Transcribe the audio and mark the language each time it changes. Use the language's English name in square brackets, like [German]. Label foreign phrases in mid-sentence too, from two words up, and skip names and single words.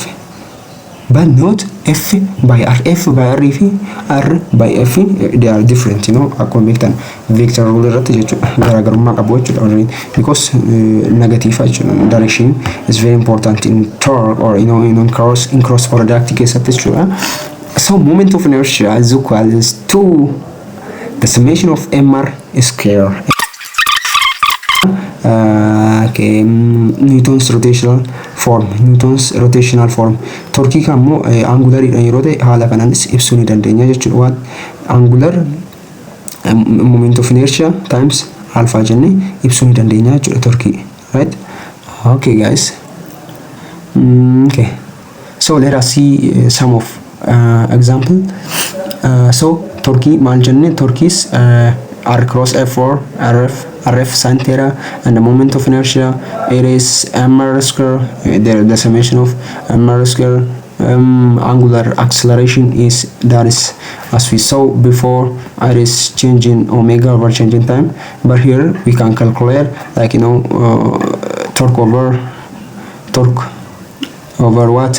[English] But not F by R. F by R by F, they are different, according to vector rule because negative direction is very important in torque or in cross product case. So moment of inertia is equal to the summation of mr square. Okay, Newton's rotational form. [Oromo] Torque kammo angular yeroo ta'e haala kanaanis ibsuu ni dandeenya jechuudha. [English] Angular moment of inertia times alpha [Oromo] jenne ibsuu ni dandeenya jechuudha [English] torque, right? Okay guys. Okay, so let us see some of example. [Oromo] So torque maal jenne? [English] Torque is R cross F or RF sin theta, and the moment of inertia it is mr square. The summation of mr square. Angular acceleration is as we saw before, it is changing omega over changing time, but here we can calculate like torque over what?